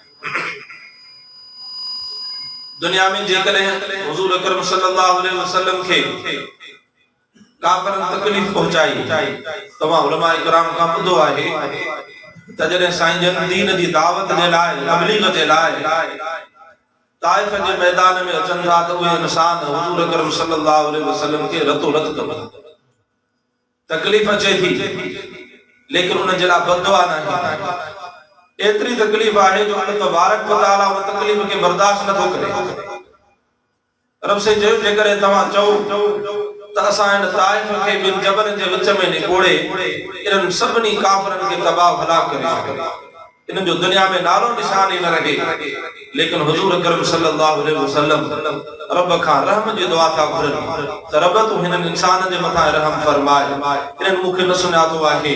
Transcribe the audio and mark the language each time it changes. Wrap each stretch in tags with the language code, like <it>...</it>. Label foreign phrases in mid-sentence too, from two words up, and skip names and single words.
<sd>दुनिया में जेकॾहिं हुज़ूर अकरम</sd> <ar>صلى الله عليه وسلم</ar> <sd>खे काफ़िरनि तकलीफ़ पहुचाई, तव्हां उलमा इकराम खां ॿुधो आहे त जॾहिं साईं जन दीन जी दावत जे लाइ तबलीग जे लाइ ताइफ़ जे मैदान में अचनि था त उहे इंसान हुज़ूर अकरम</sd> <ar>صلى الله عليه وسلم</ar> <sd>खे रतो रत कनि, तकलीफ़ अचे थी लेकिन उन जे लाइ बददुआ न आहे। एतिरी तकलीफ़ आहे जो</sd> <ar>الله تبارك وتعالى</ar> <sd>उन तकलीफ़ खे बर्दाश्त नथो करे। रब से चयो जेकॾहिं तव्हां चओ त असां हिन ताइफ़ खे ॿिनि जबलनि जे विच में निकोड़े इन्हनि सभिनी काफ़िरनि खे तबाह हलाक करे छॾियो, इन्हनि जो दुनिया में नालो निशान ई न रहे। लेकिन हुज़ूर अकरम</sd> <ar>صلى الله عليه وسلم</ar> <sd>रब खां रहम जी दुआ था घुरनि त रब तूं हिननि इंसाननि जे मथां रहम फरमाए, इन्हनि मूंखे न सुञातो आहे।</sd>